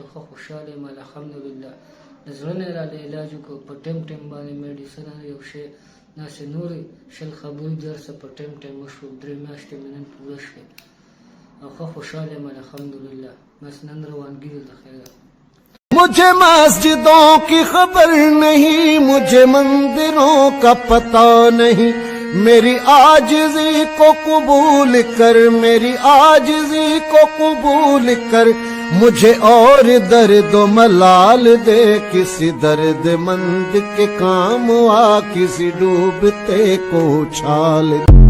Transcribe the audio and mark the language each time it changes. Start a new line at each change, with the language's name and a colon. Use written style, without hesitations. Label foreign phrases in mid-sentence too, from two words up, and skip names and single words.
Pashto: ښه خوشحاله یم الحمدلله. د زړه نه راله علاج وکړو په ټایم باندې میډیسن یو شی داسې نورې 20 خبرې درسه په ټایم وشو. 3 میاشتې مې نن پوره شوې او ښه خوشحاله یم الحمدلله. بس نن روانګي ده خیره.
Urdu: مجھے مسجدوں کی خبر نہیں، مجھے مندروں کا پتا نہیں. میری عاجزی کو قبول کر، میری عاجزی کو قبول کر. مجھے اور درد ملال دے، کسی دردمند کے کام آ، کسی ڈوبتے کو اچھال دے.